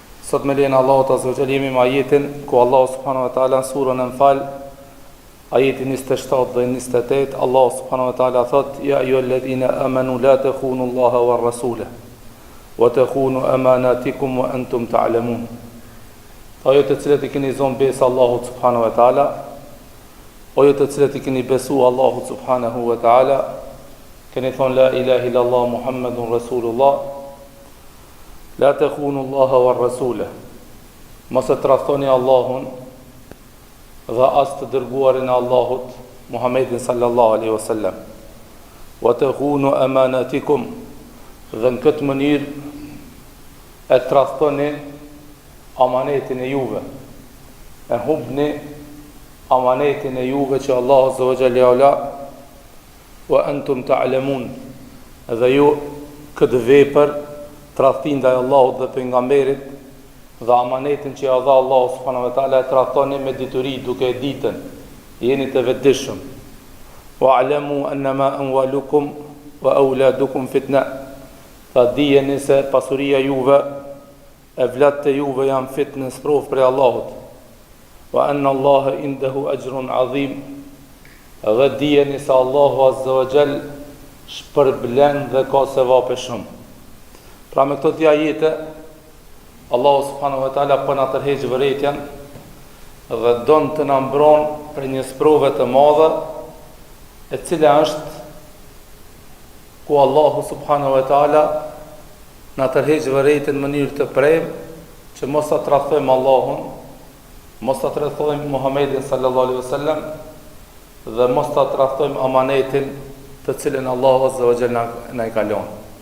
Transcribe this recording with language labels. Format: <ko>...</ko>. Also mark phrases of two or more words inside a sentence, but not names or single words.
<sq>Sot me lejnë Allahut</sq> <ar>عز وجل</ar> <sq>jemi me ajetin ku Allah</sq> <ar>سبحانه وتعالى</ar> <sq>në surën Anfal, ajetin 27 dhe 28, Allah</sq> <ar>سبحانه وتعالى</ar> <sq>thot:</sq> <ar>يا أيها الذين آمنوا لا تخونوا الله والرسول وتخونوا أماناتكم وأنتم تعلمون.</ar> <sq>Ajo të cilët i keni zonë besë Allahut</sq> <ar>سبحانه وتعالى,</ar> <sq>ajo të cilët i keni besu Allahut</sq> <ar>سبحانه وتعالى,</ar> <sq>keni thonë</sq> <ar>لا إله إلا الله محمد رسول الله, لا تخونوا الله والرسول.</ar> <sq>Mos e tradhtoni Allahun dhe as të dërguarin e Allahut Muhammedin</sq> <ar>صلى الله عليه وسلم. وتخونوا أماناتكم,</ar> <sq>dhe në këtë mënyrë e tradhtoni amanetin e juve, e hubni amanetin e juve që Allah</sq> <ar>عز وجل وأنتم تعلمون,</ar> <sq>dhe ju këtë vepër tradhtin ndaj Allahut dhe pejgamberit dhe amanetin që ja dha Allahu</sq> <ar>سبحانه وتعالى</ar> <sq>e tradhtoni me dituri duke e ditën, jeni të vetëdijshëm.</sq> <ar>واعلموا أنما أموالكم وأولادكم فتنة,</ar> <sq>ta dijeni se pasuria juve e vlatë të juve janë fitnë, sprov për Allahut.</sq> <ar>وأن الله عنده أجر عظيم,</ar> <sq>dhe dijeni se Allahu</sq> <ar>عز وجل</ar> <sq>shpërblen dhe ka sevape shumë. Pra me këto dy ajete Allahu</sq> <ar>سبحانه وتعالى</ar> <sq>po na tërheq vërejtjen dhe don të na mbron për një sprove të madhe, e cila është ku Allahu</sq> <ar>سبحانه وتعالى</ar> <sq>na tërheq vërejtjen në mënyrë të prejmë që mos ta tradhtojmë Allahun, mos ta tradhtojmë Muhammedin</sq> <ar>صلى الله عليه وسلم</ar> <sq>dhe mos ta tradhtojmë amanetin të cilën Allahu</sq> <ar>عز وجل</ar> <sq>na i ka lënë.</sq>